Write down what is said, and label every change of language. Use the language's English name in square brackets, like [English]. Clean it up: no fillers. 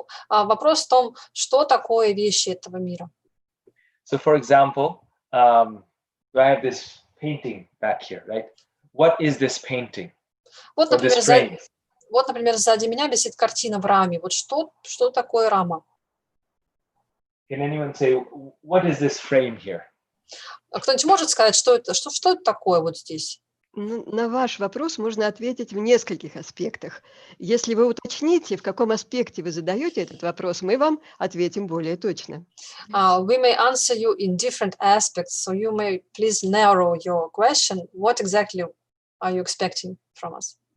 [Russian] Вопрос в том, что такое вещи этого мира. [English] So, for example, I have this painting back here, right? What is this painting? [Russian] Вот, [English] Or this [Russian] например, [English] frame? [Russian] например, сзади меня висит картина в раме. Вот что такое рама? [English] Can anyone say, what is this frame here? [Russian] Кто-нибудь может сказать, что это такое вот здесь? На ваш вопрос можно ответить в нескольких аспектах. Если вы уточните, в каком аспекте вы задаете этот вопрос, мы вам ответим более точно. [English] We may answer you in different aspects, so you may please narrow your question. What exactly are you expecting from us?